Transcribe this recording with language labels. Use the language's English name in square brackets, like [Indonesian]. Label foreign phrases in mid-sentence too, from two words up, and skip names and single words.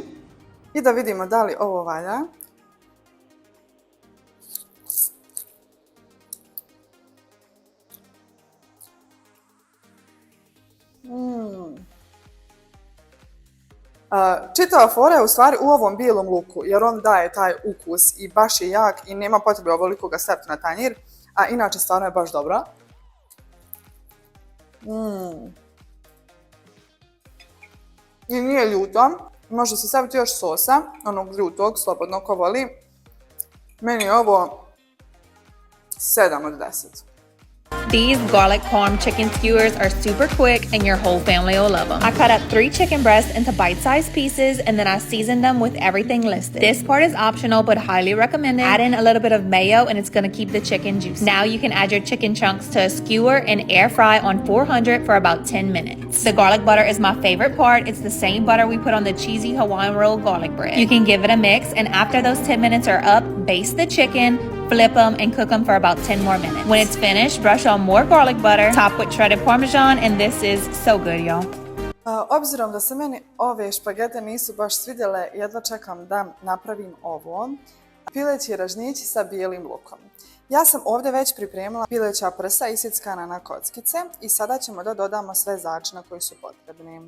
[Bosnian] I da vidimo da li ovo valja. Čitava fora je u stvari u ovom bijelom luku, jer on daje taj ukus i baš je jak i nema potrebe ovoliko ga staviti na tanjir, a inače stvarno je baš dobro. I nije ljuto, može se staviti još sosa, onog ljutog, slobodno ko voli. Meni je ovo 7 od 10. [English] These garlic parm chicken skewers are super quick and your whole family will love them. I cut up 3 chicken breasts into bite-sized pieces and then I seasoned them with everything listed. This part is optional but highly recommended. Add in a little bit of mayo and it's going to keep the chicken juicy. Now you can add your chicken chunks to a skewer and air fry on 400 for about 10 minutes. The garlic butter is my favorite part. It's the same butter we put on the cheesy Hawaiian roll garlic bread. You can give it a mix and after those 10 minutes are up, baste the chicken, flip them and cook them for about 10 more minutes. When it's finished, brush on more garlic butter, top with shredded Parmesan, and this is so good, y'all. [Bosnian] Obzirom da se meni ove špagete nisu baš svidjele, jedva čekam da napravim ovo. Pileći ražnjići sa bijelim lukom. Ja sam ovdje već pripremila pileća prsa isickana na kockice i sada ćemo da dodamo sve začine koji su potrebni.